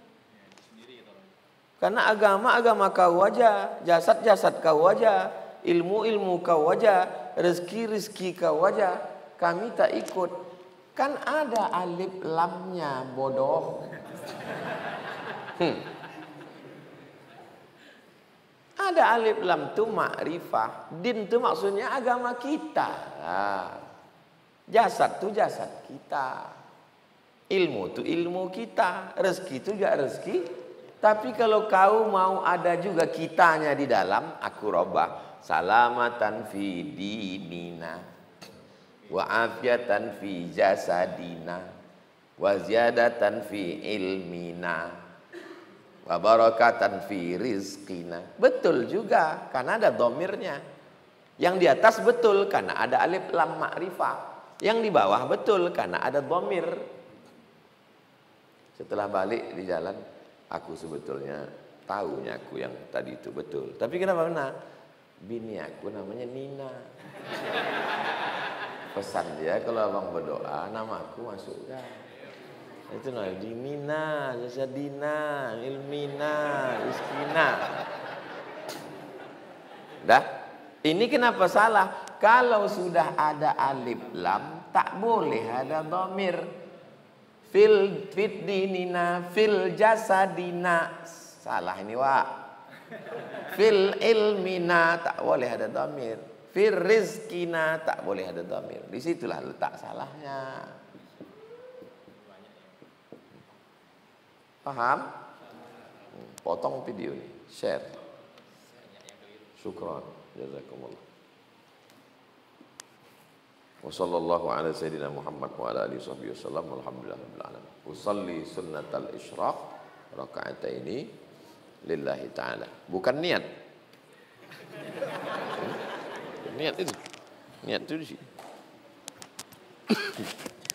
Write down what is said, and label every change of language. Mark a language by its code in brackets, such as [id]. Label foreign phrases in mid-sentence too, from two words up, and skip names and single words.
[ms] Karena agama kau aja, jasad kau aja, ilmu kau aja, rezeki kau aja. Kami tak ikut. Kan ada alif lamnya, bodoh. Ada alif lam tu makrifah. Din tu maksudnya agama kita. Jasad tu jasad kita. Ilmu tu ilmu kita. Rezeki tu juga rezeki. Tapi kalau kau mau ada juga kitanya di dalam, aku robah. [ar] سلامةً في ديننا وعافيةً في جسدنا وزيادةً في علمنا وبركةً في رزقنا. [ms] Betul juga karena ada domirnya. Yang di atas betul karena ada alif lam makrifah. Yang di bawah betul karena ada domir. Setelah balik di jalan, aku sebetulnya tahunya aku yang tadi itu betul. Tapi kenapa benar? Bini aku namanya Nina. Pesan dia kalau abang berdoa nama aku masukkan. Itu namanya [ar] ديننا، جسدنا، علمنا، إسكنا. [ms] Dah? Ini kenapa salah? Kalau sudah ada alif lam, tak boleh ada dhamir. [ar] في الديننا، في الجسدنا. [ms] Salah ini, Wak. [ar] في العلمنا, [ms] tak boleh ada dhamir. [ar] في الرزقنا, [ms] tak boleh ada dhamir. Disitulah letak salahnya. Paham? Potong video ini, share. [ar] شكرًا، جزاكم الله. وصلى الله على سيدنا محمد وعلى آله وسلم. الحمد لله رب العالمين. أصلي سنة الإشراق ركعتين لله تعالى. [ms] Bukan niat. Niat itu. Niat itu di sini.